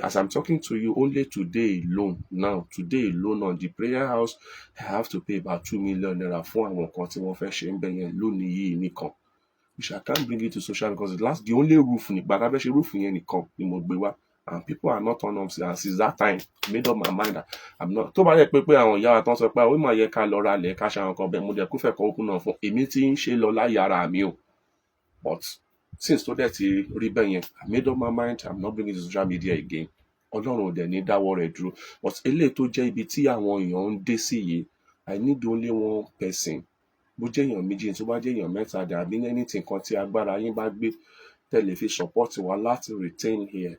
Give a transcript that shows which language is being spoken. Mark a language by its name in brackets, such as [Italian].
[English] as I'm talking to you only today alone on the prayer house I have to pay about 2 million naira [Yoruba] fún àwọn nǹkan tí wọ́n fẹ́ ṣe ń bẹ̀ yẹn lónìí yìí nìkan, [English] which I can't bring it to social because the only roof [Yoruba] nígbà tá a fẹ́ ṣe roof yẹn nìkan ni mo gbé wá, [English] and people are not turn up. and since that time I made up my mind that I'm not. [Yoruba] tó bá yẹ pé àwọn ìyá wa tán sọ pé ó máa yẹ ká lọ ra ilẹ̀ ká ṣe àwọn kan bẹ́ẹ̀, mo dẹ̀ kó fẹ́ kọ́ open náà fún èmi tí ń ṣe lọ láyé ara mi o. [English] but since [Yoruba] tó dẹ̀ ti rí bẹ́ẹ̀ yẹn [English] I made up my mind I'm not bringing it to social media again. [Yoruba] Ọlọ́run ò dẹ̀ ní dáwọ́ rẹ̀ dúró. but eléyìí tó jẹ́ ibi tí àwọn èèyàn ń dé sí yìí [English] I need only one person, [Yoruba] bó jẹ́ èèyàn méjì, tó bá jẹ́ èèyàn mẹ́ta dàbí anything kan tí agbára yín bá gbé tẹ̀lé fi support wa láti retain here.